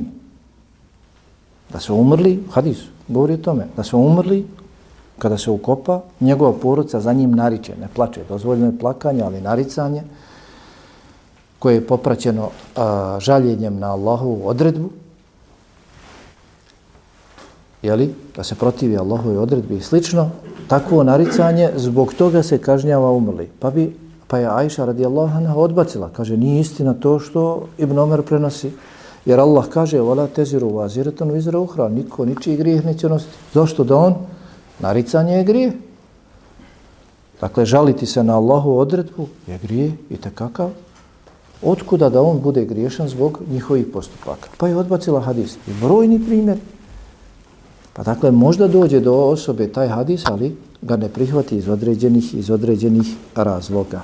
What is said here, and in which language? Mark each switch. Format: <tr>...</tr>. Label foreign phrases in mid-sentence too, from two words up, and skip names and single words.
<bs>Da se umrli, hadis govori o tome, da se umrli, kada se ukopa, njegova porodica za njim nariče, ne plače, dozvoljeno je plakanje, ali naricanje, koje je popraćeno žaljenjem na Allahovu odredbu, jeli, da se protivi Allahovoj odredbi i slično, takvo naricanje, zbog toga se kažnjava umrli. Pa je Aisha</bs> <ar>رضي الله عنها</ar> <bs>odbacila. Kaže, nije istina to što Ibn Omer prenosi. Jer Allah kaže,</bs> <ar>وَلَا تَزِرُ وَازِرَةٌ وِزْرَ أُخْرَى,</ar> <bs>niko ničiji grijeh neće nositi. Zašto? Da on, naricanje je grijeh. Dakle, žaliti se na Allahovu odredbu je grijeh i tekakav. Otkuda da on bude griješan zbog njihovih postupaka? Pa je odbacila hadis. I brojni primjer. Pa dakle, možda dođe do osobe taj hadis, ali ga ne prihvati iz određenih razloga.</bs>